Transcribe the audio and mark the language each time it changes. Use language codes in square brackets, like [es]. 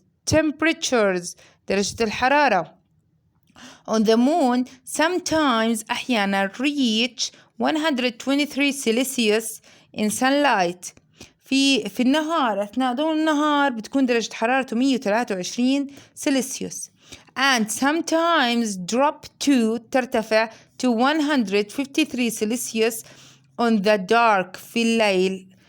[en] Temperatures [ar] درجة الحرارة [en] on the moon sometimes [ar] أحيانا [en] reach 123 Celsius in sunlight. [ar] في النهار أثناء ضوء النهار بتكون درجة حرارته 123 سلسيوس. [en] And sometimes drop to [ar] ترتفع [en] to 153 Celsius on the dark [ar] في الليل.